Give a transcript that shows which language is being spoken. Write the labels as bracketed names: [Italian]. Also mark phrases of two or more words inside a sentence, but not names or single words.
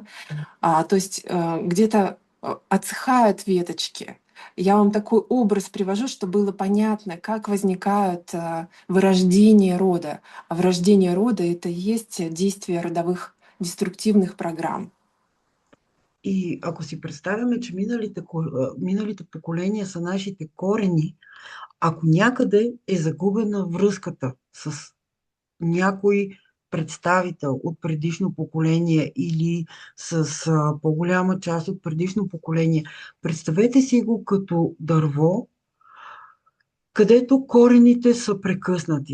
[Russian] То есть где-то отсыхают веточки. Я вам такой образ привожу, чтобы было понятно, как возникают вырождение рода. А вырождение рода — это и есть действие родовых деструктивных программ. [Bulgarian] И ако си представяме, че миналите поколения са нашите корени, ако някъде е загубена връзката с някой представител от предишно поколение или с по-голяма част от предишно поколение, представете си го като дърво, където корените са прекъснати.